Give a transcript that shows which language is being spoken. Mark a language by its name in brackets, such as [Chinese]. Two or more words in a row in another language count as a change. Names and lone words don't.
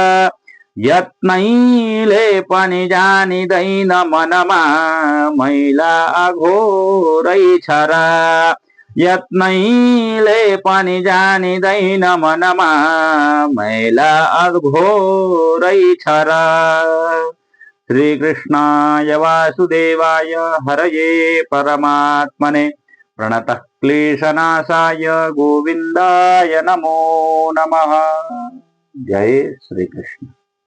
[Nepali] यत्नैले पनि जानिँदैन मनमा मैला अघोरै छ र यत्नैले पनि जानिँदैन मनमा मैला अघोरै छ र [Sanskrit] श्रीकृष्णाय वासुदेवाय हरये परमात्मने प्रणतः क्लेशनाशाय गोविन्दाय नमो नमः। [Nepali] जय श्री कृष्ण।